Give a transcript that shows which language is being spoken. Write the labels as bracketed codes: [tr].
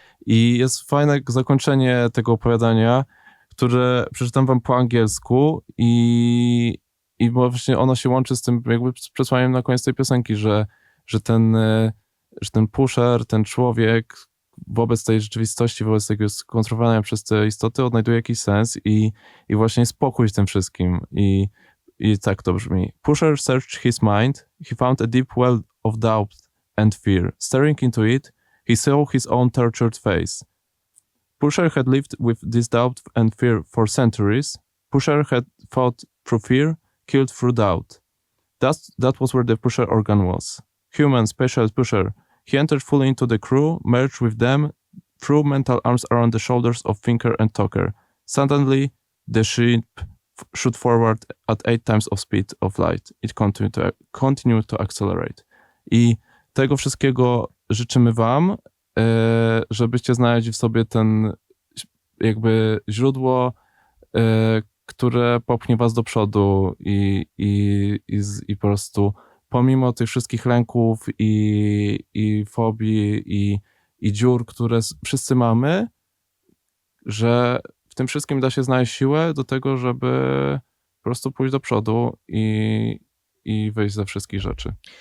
[pl] I jest fajne zakończenie tego opowiadania, które przeczytam wam po angielsku i właśnie ono się łączy z tym jakby przesłaniem na koniec tej piosenki, że ten pusher, ten człowiek wobec tej rzeczywistości, wobec tego skontrolowania przez te istoty odnajduje jakiś sens i właśnie spokój z tym wszystkim. I tak to brzmi. [en] Pusher searched his mind. He found a deep well of doubt and fear. Staring into it, he saw his own tortured face. Pusher had lived with this doubt and fear for centuries. Pusher had fought through fear, killed through doubt. That was where the pusher organ was. Human, special pusher. He entered fully into the crew, merged with them, threw mental arms around the shoulders of thinker and talker. Suddenly, the ship shot forward at 8 times of speed of light. It continued to accelerate. [pl] I tego wszystkiego życzymy wam, żebyście znaleźli w sobie ten jakby źródło, które popchnie was do przodu i po prostu pomimo tych wszystkich lęków i fobii i dziur, które wszyscy mamy, że w tym wszystkim da się znaleźć siłę do tego, żeby po prostu pójść do przodu i wyjść ze wszystkich rzeczy.